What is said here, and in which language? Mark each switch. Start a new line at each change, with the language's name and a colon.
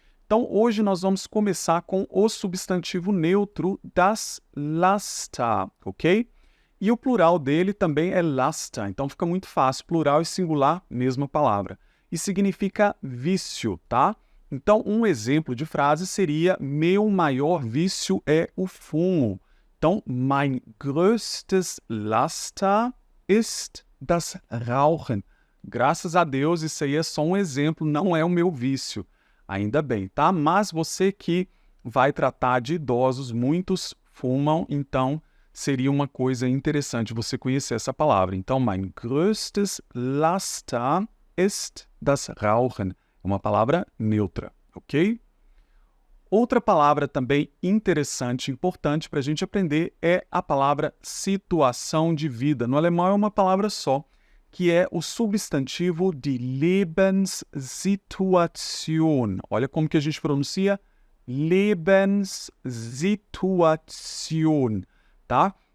Portuguese: Então, hoje nós vamos começar com o substantivo neutro das Laster, ok? E o plural dele também é Laster, então fica muito fácil, plural e singular, mesma palavra. E significa vício, tá? Então, um exemplo de frase seria: meu maior vício é o fumo.
German: Então, mein größtes Laster ist das Rauchen.
Portuguese: Graças a Deus, isso aí é só um exemplo, não é o meu vício. Ainda bem, tá? Mas você que vai tratar de idosos, muitos fumam, então seria uma coisa interessante você conhecer essa palavra.
German: Então, mein größtes Laster ist das Rauchen.
Portuguese: É uma palavra neutra, ok? Outra palavra também interessante, importante para a gente aprender é a palavra situação de vida. No alemão é uma palavra só, que é o substantivo de Lebenssituation. Olha como que a gente pronuncia Lebenssituation, tá?